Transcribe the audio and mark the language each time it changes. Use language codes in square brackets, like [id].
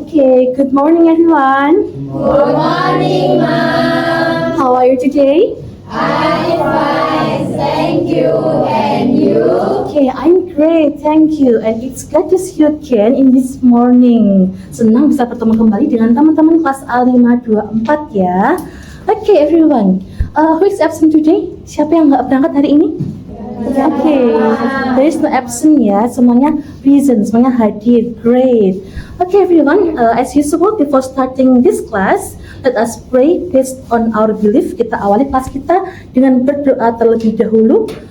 [en] Okay, good morning everyone. Good morning, Mom. How are you today? I'm fine, thank you. And you? Okay, I'm great, thank you. And it's glad to see you again in this morning. [id] Senang bisa bertemu kembali dengan teman-teman kelas A524 ya. [en] Okay, everyone. Who is absent today? [id] Siapa yang nggak berangkat hari ini? [en] Okay, there is no absent ya. Semuanya present, [id] semuanya hadir. [en] Great. Okay, everyone. As usual, before starting this class, let us pray based on our belief. [id] Kita awali kelas kita dengan berdoa terlebih dahulu.